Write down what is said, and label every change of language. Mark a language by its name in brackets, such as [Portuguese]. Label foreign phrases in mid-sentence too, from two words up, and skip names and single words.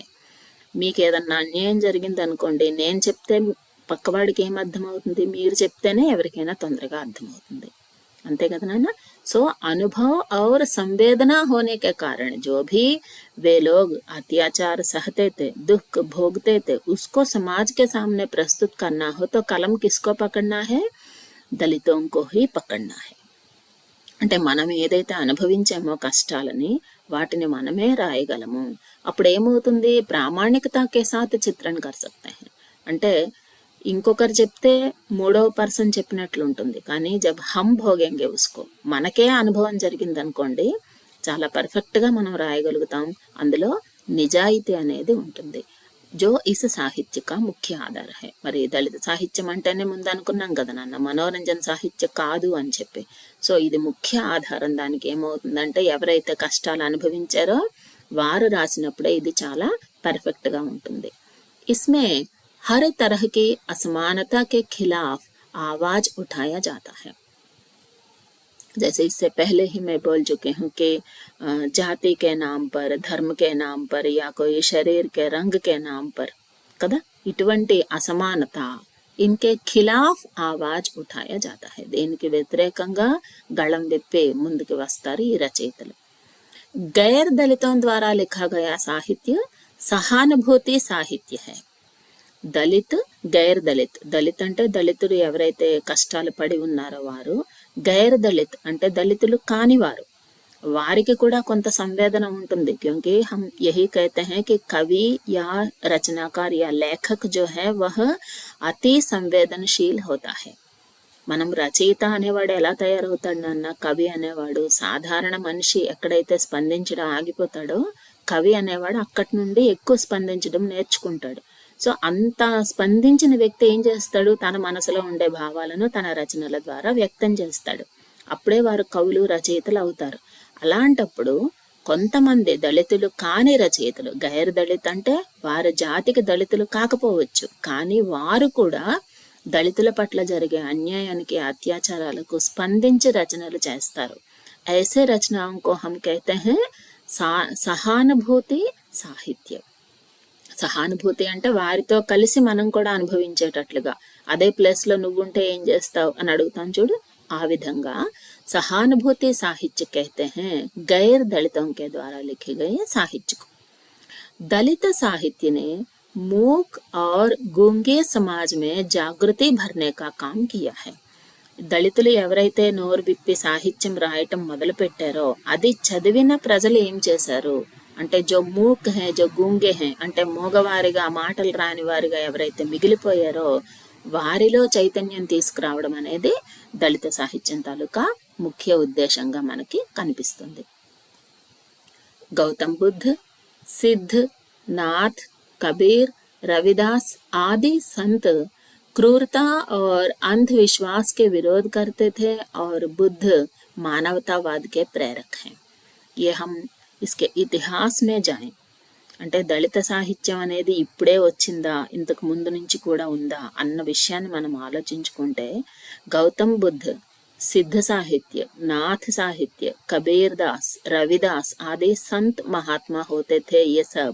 [Telugu] మీకు ఏదన్నా అన్యాయం జరిగింది అనుకోండి, నేను చెప్తే పక్కవాడికి ఏం అర్థమవుతుంది, మీరు చెప్తేనే ఎవరికైనా తొందరగా అర్థమవుతుంది, అంతే కదా నాన్న। [Hindi] सो अनुभव और संवेदना होने के कारण जो भी वे लोग अत्याचार सहते थे, दुख भोगते थे, उसको समाज के सामने प्रस्तुत करना हो तो कलम किसको पकड़ना है, दलितों को ही पकड़ना है। [Telugu] అంటే మనం ఏదైతే అనుభవించామో కష్టాలని వాటిని మనమే రాయగలము। అప్పుడు ఏమవుతుంది, [Hindi] प्रामाणिकता के साथ चित्रण कर सकते है, [Telugu] అంటే ఇంకొకరు చెప్తే మూడవ పర్సన్ చెప్పినట్లు ఉంటుంది, కానీ [Hindi] जब हम भोगेंगे उसको, [Telugu] మనకే అనుభవం జరిగింది అనుకోండి, చాలా పర్ఫెక్ట్గా మనం రాయగలుగుతాం, అందులో నిజాయితీ అనేది ఉంటుంది। [Hindi] जो इस साहित्य का मुख्य आधार है। [Telugu] మరి దళిత సాహిత్యం అంటేనే ముందు అనుకున్నాం కదా నాన్న, మనోరంజన సాహిత్య కాదు అని చెప్పి। సో ఇది ముఖ్య ఆధారం, దానికి ఏమవుతుందంటే ఎవరైతే కష్టాలు అనుభవించారో వారు రాసినప్పుడే ఇది చాలా పర్ఫెక్ట్గా ఉంటుంది। [Hindi] ఇస్మే हर तरह की असमानता के खिलाफ आवाज उठाया जाता है। जैसे इससे पहले ही मैं बोल चुकी हूँ कि जाति के नाम पर, धर्म के नाम पर या कोई शरीर के रंग के नाम पर [Telugu] కదా ఇటువంటి అసమానత [Hindi] इनके खिलाफ आवाज उठाया जाता है। [Telugu] దీనికి వ్యతిరేకంగా గళం విప్పి ముందుకు వస్తారు ఈ రచయితలు। [Hindi] गैर दलितों द्वारा लिखा गया साहित्य सहानुभूति साहित्य है। [Telugu] దళిత్ గైర్ దళిత్, దళిత్ అంటే దళితులు ఎవరైతే కష్టాలు పడి ఉన్నారో వారు, గైర్ దళిత్ అంటే దళితులు కానివారు, వారికి కూడా కొంత సంవేదన ఉంటుంది। [Hindi] क्योंकि हम यही कहते हैं कि कवि या रचनाकार या लेखक जो है वह अति संवेदनशील होता है। [Telugu] మనం రచయిత అనేవాడు ఎలా తయారవుతాడు నాన్న, కవి అనేవాడు సాధారణ మనిషి ఎక్కడైతే స్పందించడం ఆగిపోతాడో కవి అనేవాడు అక్కడి నుండి ఎక్కువ స్పందించడం నేర్చుకుంటాడు। సో అంత స్పందించిన వ్యక్తి ఏం చేస్తాడు, తన మనసులో ఉండే భావాలను తన రచనల ద్వారా వ్యక్తం చేస్తాడు, అప్పుడే వారు కవులు రచయితలు అవుతారు। అలాంటప్పుడు కొంతమంది దళితులు కాని రచయితలు, గైర్ దళిత్ అంటే వారి జాతికి దళితులు కాకపోవచ్చు, కానీ వారు కూడా దళితుల పట్ల జరిగే అన్యాయానికి అత్యాచారాలకు స్పందించి రచనలు చేస్తారు। [Hindi] ऐसे रचनाओं को हम कहते हैं [Telugu] సహానుభూతి సాహిత్యం। సహానుభూతి అంటే వారితో కలిసి మనం కూడా అనుభవించేటట్లుగా, అదే ప్లేస్ లో నువ్వుంటే ఏం చేస్తావు అని అడుగుతాం చూడు, ఆ విధంగా సహానుభూతి సాహిత్య [Hindi] कहते हैं गैर दलितों के द्वारा लिखे गए साहित्य को। दलित साहित्य ने मूक और गूंगे समाज में जागृति भरने का काम किया है। [Telugu] దళితులు ఎవరైతే నోరు విప్పి సాహిత్యం రాయటం మొదలు పెట్టారో అది చదివిన ప్రజలు ఏం చేశారు అంటే, [Hindi] जो मूक है जो गूंगे है [Telugu] అంటే మోగవారిగా మాటలు రాని వారిగా ఎవరైతే మిగిలిపోయారో వారిలో చైతన్యం తీసుకురావడం అనేది దళిత సాహిత్యం తాలూకా ముఖ్య ఉద్దేశంగా మనకి కనిపిస్తుంది। [Hindi] गौतम बुद्ध, सिद्ध, नाथ, कबीर, रविदास आदि संत क्रूरता और अंधविश्वास के विरोध करते थे और बुद्ध मानवतावाद के प्रेरक हैं। ये हम इसके इतिहास में जाएं, [Telugu] అంటే దళిత సాహిత్యం అనేది ఇప్పుడే వచ్చిందా ఇంతకు ముందు నుంచి కూడా ఉందా అన్న విషయాన్ని మనం ఆలోచించుకుంటే, గౌతమ్ బుద్ధ్, [Hindi] सिद्ध साहित्य, नाथ साहित्य, कबीर दास, रविदास आदि संत महात्मा होते थे ये सब।